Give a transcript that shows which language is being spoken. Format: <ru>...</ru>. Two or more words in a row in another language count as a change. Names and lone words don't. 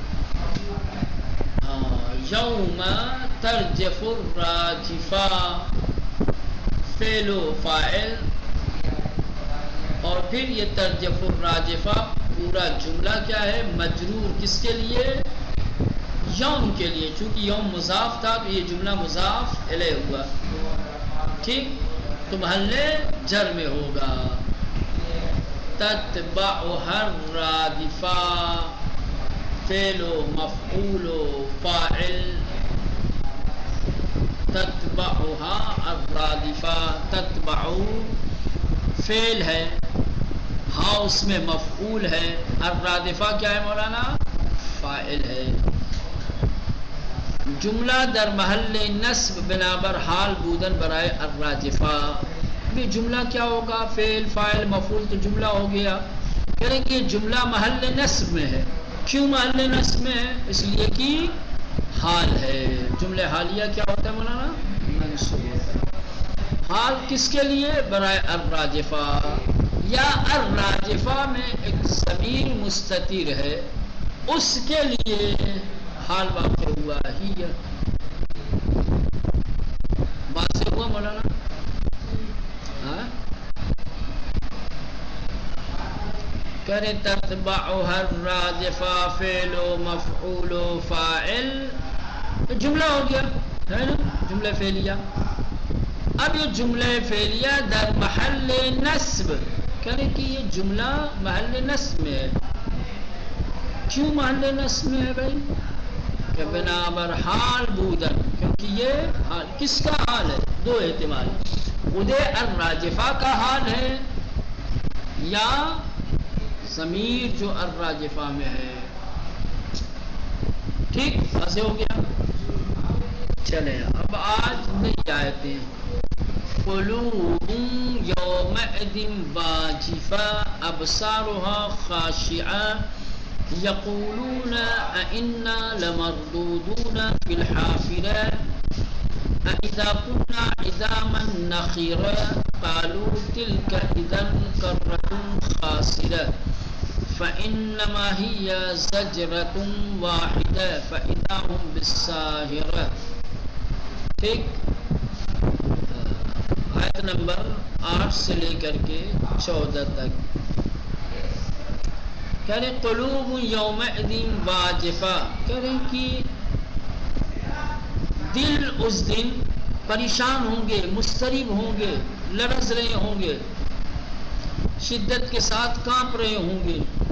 <ar>یوم ترجف الراجفہ</ar> <ur>فعل و فاعل، اور پھر یہ</ur> <ar>ترجف الراجفہ</ar> <ur>پورا جملہ کیا ہے؟ مجرور. کس کے لیے؟ یوم کے لیے. چونکہ یوم مضاف تھا تو یہ جملہ مضاف الیہ ہوا. ٹھیک، تو محل جر میں ہوگا.</ur> <ar>تتبعها الرادفہ</ar> <ur>فعل و مفعول و فاعل.</ur> <ar>تتبعها الرادفہ،</ar> <ur>تتبع فعل ہے، ہاں اس میں مفعول ہے، الرادفہ کیا ہے مولانا؟ فاعل ہے.</ur> <fa>جملہ در محل نصب بنابر حال بودن برائے الراجفہ.</fa> <ur>بھی جملہ کیا ہوگا؟ فعل فاعل مفعول، تو جملہ ہو گیا. کہیں کہ جملہ محل نصب میں ہے. کیوں محل نصب میں ہے؟ اس لیے کہ حال ہے. جملہ حالیہ کیا ہوتا ہے مولانا؟ منصوب ہوتا ہے. حال کس کے لیے؟ برائے الراجفہ. یا الراجفہ میں ایک ضمیر مستتر ہے، اس کے لیے حال واقع ہوا ہی ہے. بات سے ہوا مولانا؟ کرے</ur> <ar>تتبعها الراجفہ</ar> <ur>فعل و مفعول و فاعل، تو جملہ ہو گیا ہے نا، جملہ فعلیہ. اب یہ جملہ فعلیہ</ur> <fa>در محل نصب،</fa> <ur>کرے کہ یہ جملہ محل نصب میں ہے. کیوں محل نصب میں ہے بھائی؟</ur> <fa>کہ بنابر حال بودن،</fa> <ur>کیونکہ یہ حال کس کا حال ہے؟ دو احتمال، خود الراجفہ کا حال ہے یا ضمیر جو الراجفہ میں ہے. ٹھیک ایسے ہو گیا. چلیں اب آج نئی آیتیں.</ur> <ar>قلوب یومئذ واجفہ ابصارها خاشعہ یقولون انا لمردودون فی الحافرہ اذا كنا عظاما نخرا قالوا تلك اذا كرة خاسرة فإنما هي زجرة واحدة فإذا هم بالساهرة.</ar> <ur>ٹھیک، آیت نمبر 8 سے لے کر کے 14 تک. کہہ رہے</ur> <ar>قلوب یومئذ واجفہ،</ar> <ur>کہہ رہے کہ دل اس دن پریشان ہوں گے، مضطرب ہوں گے، لرز رہے ہوں گے، شدت کے ساتھ کانپ رہے ہوں گے.</ur>